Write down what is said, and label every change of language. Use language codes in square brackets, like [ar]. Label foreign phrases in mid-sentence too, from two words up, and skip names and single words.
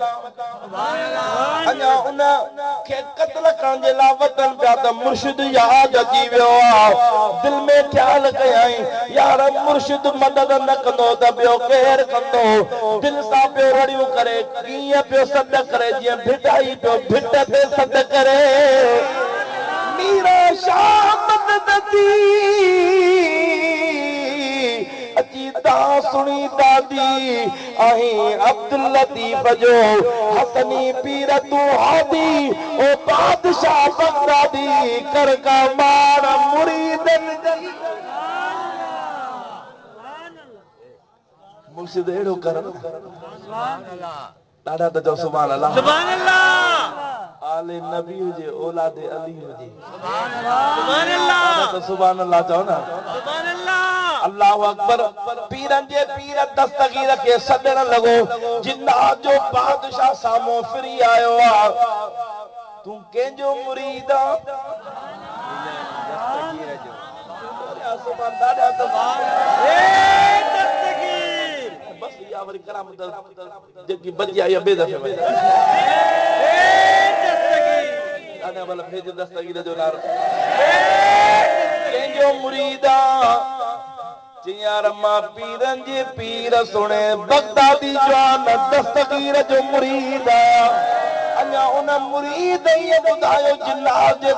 [sd] अञा उन खे क़त्ल करण जे लाइ वतन पिया त मुर्शिद यादि अची वियो आहे दिल में ख्याल कयई यार मुर्शिद मदद न कंदो त ॿियो केरु कंदो दिल सां पियो रड़ियूं करे कीअं पियो सॾ करे जीअं भिटाई पियो भिट ते सॾ करे मीरा शाह मदद अची ता सुणी दादी अहीं अब्दुल लतीफ जो हसनी पीर तू हादी ओ बादशाह बगदादी कर का मार मुरीदन मुर्शिद एड़ो कर [ar] سبحان الله [sd] ॾाढा त चओ [ar] سبحان الله سبحان الله [sd] आले नबी हुजे औलादे अली हुजे [ar] سبحان الله [sd] त [ar] سبحان الله [sd] चओ ना [ar] سبحان الله الله أكبر [sd] पीरन जे पीर दस्तगीर के सदण लगो जिन्नात जो बादशाह सामो फिरी आयो आ तू केंजो मुरीद आ दस्तगीर जो सुभान दादा सुभान ए दस्तगीर बस या वरी करामत जेकी बची आई बे दफे में ए दस्तगीर दादा वाला भेज दस्तगीर जो नारो केंजो मुरीद आ जियार मां पीरन जे पीर सुणे बगदादी जवान दस्तगीर जो मुरीद अञा उन मुरीद ये ॿुधायो जिन्नात जे